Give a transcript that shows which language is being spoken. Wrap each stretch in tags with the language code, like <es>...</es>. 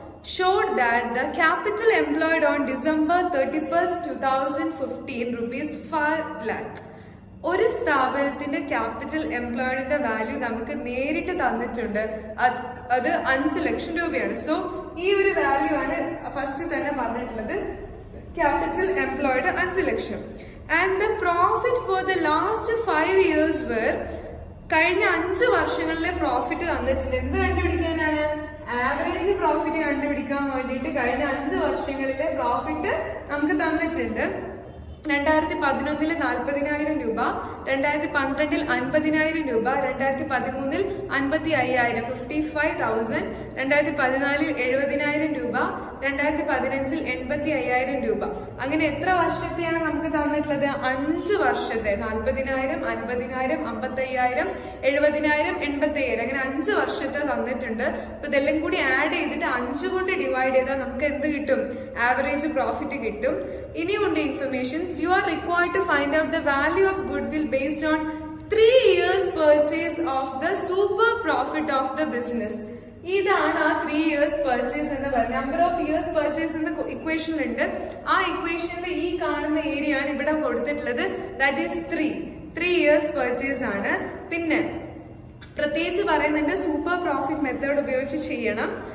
<en>showed that the capital employed on December 31st, 2015 rupees 5 lakh.</en> <ml>ഒരു സ്ഥാപനത്തിന്റെ capital എംപ്ലോയിഡിന്റെ value നമുക്ക് നേരിട്ട് തന്നിട്ടുണ്ട്, അത് 5 ലക്ഷം രൂപയാണ്. സോ ഈ ഒരു വാല്യൂ ആണ് ഫസ്റ്റ് തന്നെ പറഞ്ഞിട്ടുള്ളത്, capital employed 5 lakh.</ml> <en>and the profit for the last 5 years were,</en> <ml>കഴിഞ്ഞ 5 വർഷങ്ങളിലെ പ്രോഫിറ്റ് തന്നിട്ടുണ്ട്. എന്ത് കണ്ടുപിടിക്കാനാണ്? ആവറേജ് പ്രോഫിറ്റ് കണ്ടുപിടിക്കാൻ വേണ്ടിയിട്ട് കഴിഞ്ഞ 5 വർഷങ്ങളിലെ പ്രോഫിറ്റ് നമുക്ക് തന്നിട്ടുണ്ട്. 2011 40,000 രൂപ, 2012 50,000 രൂപ, 2013 55,000 55,000, 2014 70,000 രൂപ, 2015 85,000 രൂപ. അങ്ങനെ എത്ര വർഷത്തെയാണ് നമുക്ക് തന്നിട്ടുള്ളത്? 5 വർഷത്തെ. 40,000 50,000 55,000 70,000 85,000, അങ്ങനെ 5 വർഷത്തെ തന്നിട്ടുണ്ട്. അപ്പൊ ഇതെല്ലാം കൂടി ആഡ് ചെയ്തിട്ട് 5 കൊണ്ട് ഡിവൈഡ് ചെയ്താൽ നമുക്ക് എന്ത് കിട്ടും? ആവറേജ് പ്രോഫിറ്റ് കിട്ടും. ഇനിയുണ്ട് informations.</ml> <en>You are required to find out the value of goodwill based on 3 years purchase of the super profit of the business.</en> <ml>ഇതാണ് ആ 3 years purchase എന്ന് പറയുന്നത്. നമ്പർ ഓഫ് ഇയേഴ്സ് പർച്ചേസ് എന്ന ഇക്വേഷനിലുണ്ട്. ആ ഇക്വേഷനിൽ ഈ കാണുന്ന ഏരിയ ആണ് ഇവിടെ കൊടുത്തിട്ടുള്ളത്.</ml> <en>that is 3 years purchase</en> <ml>ആണ്. പിന്നെ പ്രത്യേകിച്ച് പറയുന്നുണ്ട് സൂപ്പർ പ്രോഫിറ്റ് മെത്തേഡ് ഉപയോഗിച്ച് ചെയ്യണം.</ml>